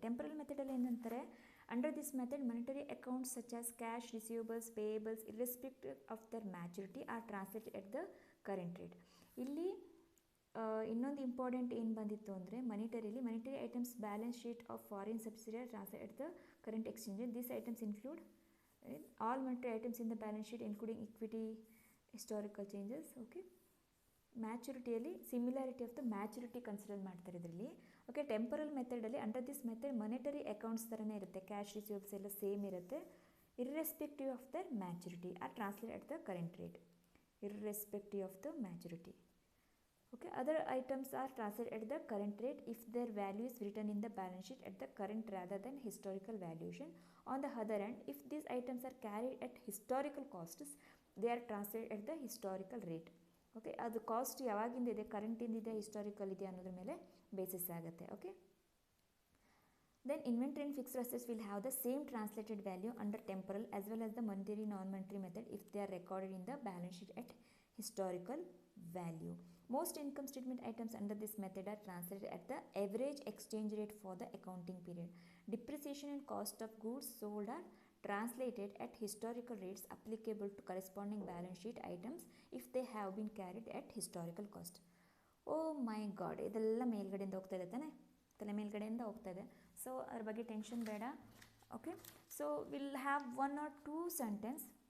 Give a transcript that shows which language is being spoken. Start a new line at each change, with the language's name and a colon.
Kannada: Temporal ಮೆಥಡಲ್ಲಿ ಏನಂತಾರೆ,
English: Under this method monetary accounts such as cash, receivables, payables irrespective of their maturity are translated at the current rate.
Kannada: ಇಲ್ಲಿ ಇನ್ನೊಂದು important ಏನು ಬಂದಿತ್ತು ಅಂದರೆ,
English: monetary items balance sheet of foreign subsidiary translated at the current exchange rate. These items include all monetary items in the balance sheet including equity, historical changes.
Kannada: Okay, ಮ್ಯಾಚುರಿಟಿಯಲ್ಲಿ similarity of the maturity consider ಮಾಡ್ತಾರೆ ಇದರಲ್ಲಿ.
English: okay, temporal ಮೆಥಡಲ್ಲಿ under this method monetary accounts
Kannada: ಥರನೇ ಇರುತ್ತೆ,
English: cash receives
Kannada: ಎಲ್ಲ same ಇರುತ್ತೆ,
English: Irrespective of their maturity are translate at the current rate, irrespective of the maturity. Okay, other items are translated at the current rate if their value is written in the balance sheet at the current rather than historical valuation. On the other hand, if these items are carried at historical costs, they are translated at the historical rate.
Kannada: Okay, ಅದು cost ಯಾವಾಗಿಂದ ಇದೆ, ಕರೆಂಟಿಂದಿದೆ, historical ಇದೆ ಅನ್ನೋದ್ರ ಮೇಲೆ basis ಆಗುತ್ತೆ.
English: Okay, then inventory and fixed assets will have the same translated value under temporal as well as the monetary non-monetary method if they are recorded in the balance sheet at historical value. Most income statement items under this method are translated at the average exchange rate for the accounting period. Depreciation and cost of goods sold are translated at historical rates applicable to corresponding balance sheet items if they have been carried at historical cost. Oh my god,
Kannada: ಇದೆಲ್ಲ ಮೇಲ್ಗಡೆಯಿಂದ ಹೋಗ್ತಾ ಇದೆ ತಾನೆ, ತಲೆ ಮೇಲ್ಗಡೆಯಿಂದ ಹೋಗ್ತಾ ಇದೆ. So ಅದ್ರ ಬಗ್ಗೆ ಟೆನ್ಷನ್ ಬೇಡ.
English: Okay, so will have 1 or 2 sentence.